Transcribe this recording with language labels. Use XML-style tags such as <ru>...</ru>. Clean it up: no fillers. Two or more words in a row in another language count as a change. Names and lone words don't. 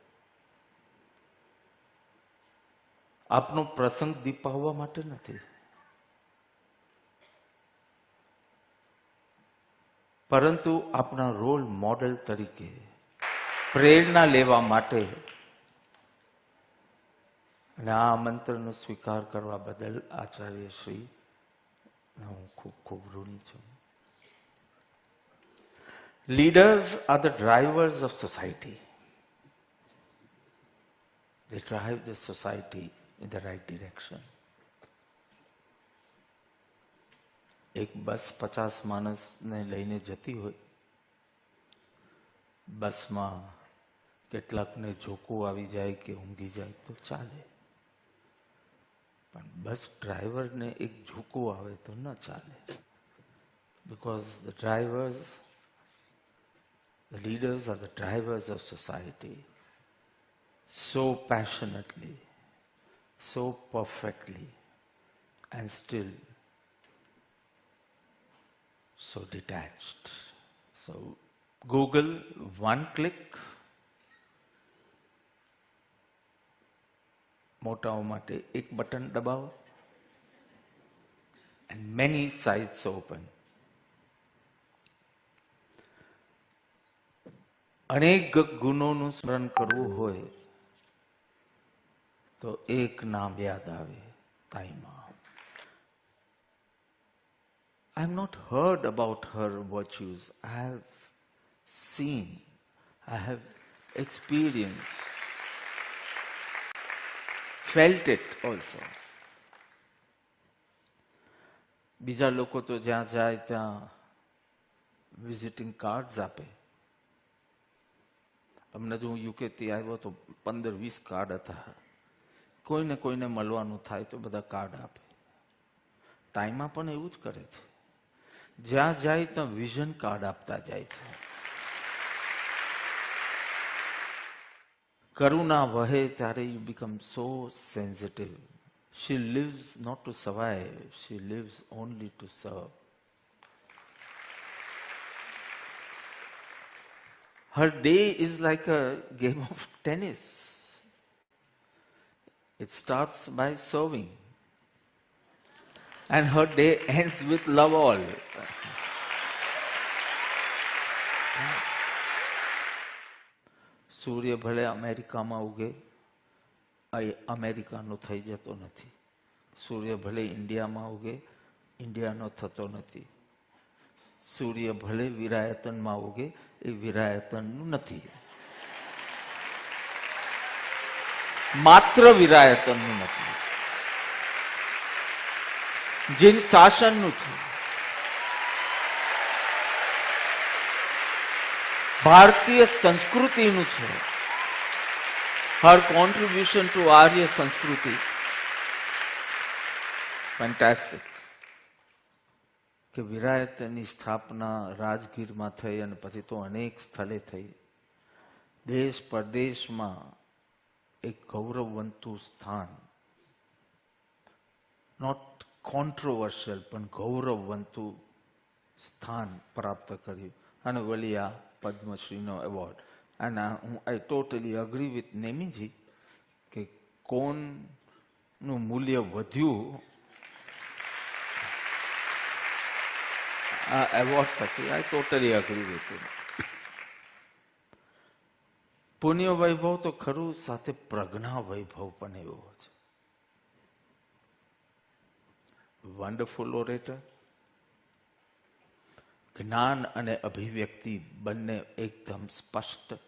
<gu>આપનો પ્રસંગ દીપાવવા માટે નથી, પરંતુ આપના રોલ મોડેલ તરીકે પ્રેરણા લેવા માટે અને આ આમંત્રણનો સ્વીકાર કરવા બદલ આચાર્ય શ્રી હું ખૂબ ખૂબ ઋણી છું.</gu> <en>Leaders are the drivers of society. They drive the society in the right direction.</en> <gu>એક બસ 50 માણસને લઈને જતી હોય, બસમાં કેટલાકને ઝોકું આવી જાય કે ઊંઘી જાય તો ચાલે, પણ બસ ડ્રાઈવરને એક ઝોકું આવે તો ન ચાલે.</gu> <en>Because the leaders are the drivers of society, so passionately, so perfectly, and still so detached. So Google, one click,</en> <gu>મોટાઓ માટે એક બટન દબાવો</gu> <en>and many sites open.</en> <gu>અનેક ગુણોનું સ્મરણ કરવું હોય તો એક નામ યાદ આવે, તાઈમા.</gu> <en>I have not heard about her virtues. I have seen, I have experienced, felt it also.</en> <gu>બીજા લોકો તો જ્યાં જાય ત્યાં</gu> <en>visiting cards</en> <gu>આપે. અમને જો હું યુકેથી આવ્યો તો 15-20 કાર્ડ હતા કોઈને કોઈને મળવાનું થાય તો બધા કાર્ડ આપે. તાઈમાં પણ એવું જ કરે છે. જ્યાં જાય ત્યાં</gu> <en>vision card</en> <gu>આપતા જાય છે. કરુણા વહે ત્યારે</gu> <en>you become so sensitive. She lives not to survive, she lives only to serve. Her day is like a game of tennis. It starts by serving, and her day ends with love all.</en> <gu>સૂર્ય ભલે અમેરિકામાં ઉગે, અમેરિકાનો થઈ જતો નથી. સૂર્ય ભલે ઇન્ડિયામાં ઉગે, ઇન્ડિયાનો થતો નથી. સૂર્ય ભલે વિરાયતનમાં ઉગે, એ વિરાયતનનું નથી. માત્ર વિરાયતનનું નથી, જીન શાસનનું છે. ભારતીય સંસ્કૃતિનું છે.</gu> <en>her contribution to Arya Sanskriti. Fantastic.</en> <gu>કે વિરાયતની સ્થાપના રાજગીરમાં થઈ અને પછી તો અનેક સ્થળે થઈ. દેશ પરદેશમાં એક ગૌરવવંતું સ્થાન,</gu> <en>not controversial</en> <gu>પણ ગૌરવવંતું સ્થાન પ્રાપ્ત કર્યું. અને વળી આ પદ્મશ્રીનો એવોર્ડ.</gu> <en>And I totally agree with Nemiji</en> <gu>કે કોણનું મૂલ્ય વધ્યું આ એવોર્ડ પછી.</gu> <en>I totally agree with him.</en> <gu>પુણ્ય વૈભવ તો ખરું, સાથે પ્રજ્ઞા વૈભવ પણ એવો છે.</gu> <en>wonderful orator.</en> <gu>જ્ઞાન અને અભિવ્યક્તિ બંને એકદમ સ્પષ્ટ.</gu>